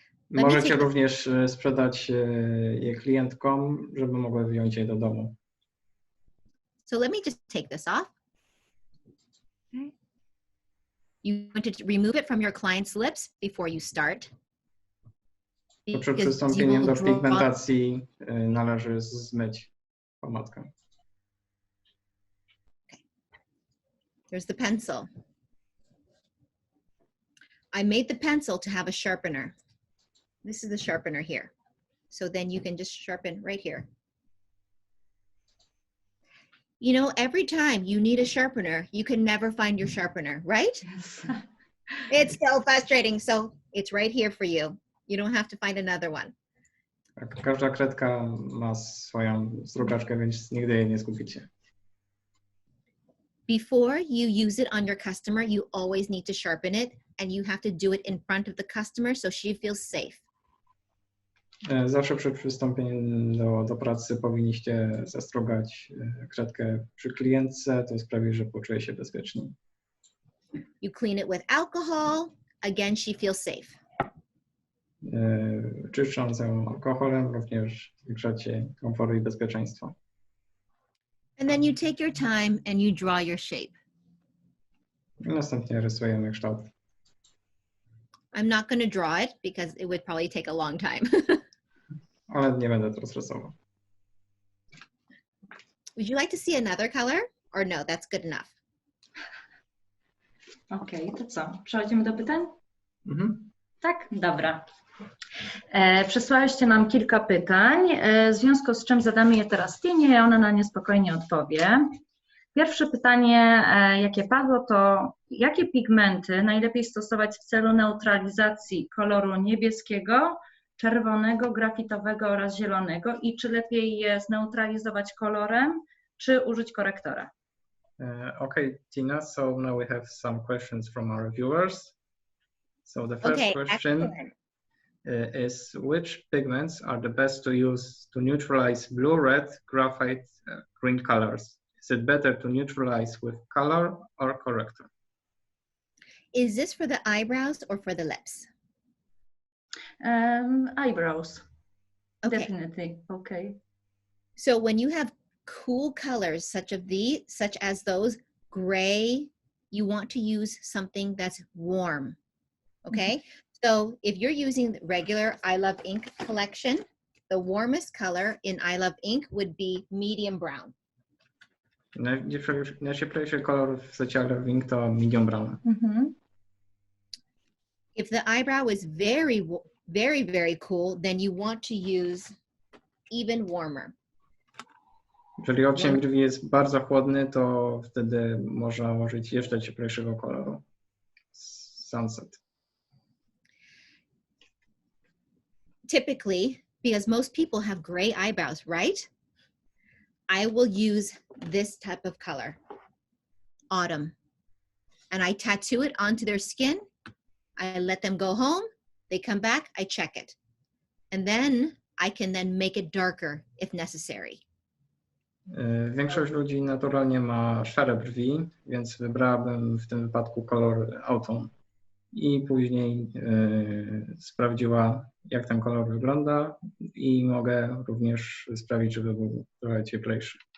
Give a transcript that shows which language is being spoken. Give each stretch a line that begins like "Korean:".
Polish: Możecie również sprzedać je klientkom, żeby mogły wziąć je do domu.
English: So let me just take this off. Okay. You want to remove it from your client's lips before you start. Przed przystąpieniem do pigmentacji należy zmyć pomadkę. There's the pencil. I made the pencil to have a sharpener. This is the sharpener here. So then you can just sharpen right here. You know, every time you need a sharpener, you can never find your sharpener, right? Yes. It's so frustrating. So it's right here for you. You don't have to find another one.
Polish: Każda kredka ma swoją zdrugaczkę, więc nigdy jej nie zgubicie.
English: Before you use it on your customer, you always need to sharpen it, and you have to do it in front of the customer so she feels safe.
Polish: Zawsze przed przystąpieniem do pracy powinniście zastrugać kredkę przy klientce, to sprawi, że poczuje się bezpieczniej.
English: You clean it with alcohol, again she feels safe.
Polish: Czyszcząc ją alkoholem również zwiększacie komfort i bezpieczeństwo.
English: And then you take your time and you draw your shape.
Polish: I następnie rysujemy kształt.
English: I'm not going to draw it because it would probably take a long time.
Polish: Ale nie będę teraz rysował.
English: Would you like to see another color? Or no, that's good enough.
Polish: Okej, to co? Przechodzimy do pytań? Mhm. Tak? Dobra. Przesłaliście nam kilka pytań, w związku z czym zadamy je teraz Tinie i ona na nie spokojnie odpowie. Pierwsze pytanie, jakie padło, to jakie pigmenty najlepiej stosować w celu neutralizacji koloru niebieskiego, czerwonego, grafitowego oraz zielonego i czy lepiej je zneutralizować kolorem, czy użyć korektora?
English: Okay, Tina, so now we have some questions from our viewers. So the first question excellent. Is which pigments are the best to use to neutralize blue, red, graphite, green colors? Is it better to neutralize with color or corrector? Is this for the eyebrows or for the lips? Eyebrows. Okay. Definitely. Okay. So when you have cool colors such as those gray, you want to use something that's warm. Okay, so if you're using the regular I Love Ink collection, the warmest color in I Love Ink would be medium brown.
Polish: Najcieplejszy kolor w secie I Love Ink to medium brown.
English: If the eyebrow is very, very, very cool, then you want to use even warmer.
Polish: Jeżeli odcień brwi jest bardzo chłodny, to wtedy można użyć jeszcze cieplejszego koloru.
English: Sunset. Typically, because most people have gray eyebrows, right? I will use this type of color, autumn. And I tattoo it onto their skin. I let them go home. They come back, I check it. And then I can then make it darker if necessary.
Polish: Większość ludzi naturalnie ma szare brwi, więc wybrałabym w tym wypadku kolor autumn. I później sprawdziła, jak ten kolor wygląda i mogę również sprawić, żeby był trochę cieplejszy.